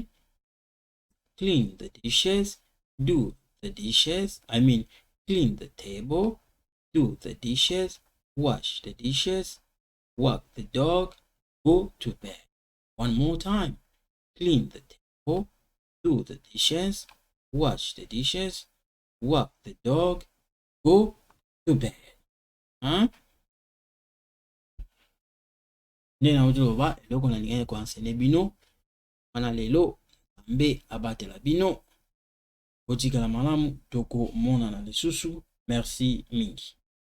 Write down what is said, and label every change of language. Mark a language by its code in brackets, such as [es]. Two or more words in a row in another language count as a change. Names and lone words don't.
[en] Clean the dishes, do the dishes, clean the table, do the dishes, wash the dishes, walk the dog, go to bed. One more time. Clean the table, do the dishes, wash the dishes, walk the dog, go to bed. [ln] Nena utuloba eloko na lingane kwa nsene bino wana lelo mbe abatela bino otikala malamu toko mona na lisusu. Merci mingi.